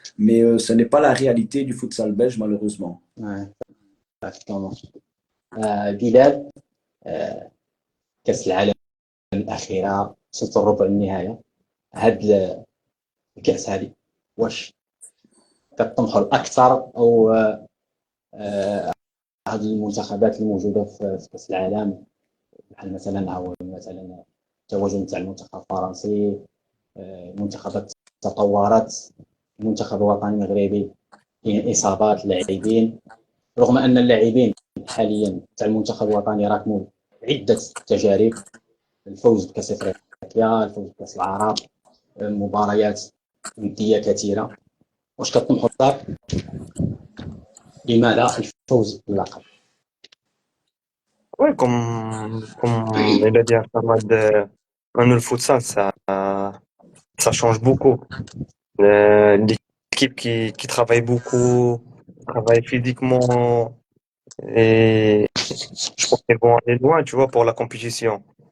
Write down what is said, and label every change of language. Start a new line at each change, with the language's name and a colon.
French: Mais ce n'est pas la réalité du futsal belge, malheureusement. Ouais, exactement.
Arabic: بلال، كأس العالم الأخيرة وصلت الربع النهائي. هاد الكأس هذه واش كتطمحوا لأكثر، أو هاد المنتخبات الموجودة في كأس العالم بحال مثلا أو مثلا التواجد تاع المنتخب الفرنسي، منتخبات تطورت، المنتخب الوطني المغربي فيه إصابات لاعبين، رغم أن اللاعبين حاليا تاع المنتخب الوطني راكموا عدة تجارب، الفوز بكأس أفريقيا، الفوز بكأس العرب، مباريات ودية كثيرة. واش كطمحوا للدار؟ لماذا الفوز باللقب؟
French: Ouais, comme il a dit Ahmad, le futsal, ça change beaucoup. L'équipe qui travaille beaucoup, travaille physiquement, et je pense qu'elles vont aller loin, tu vois, pour la compétition.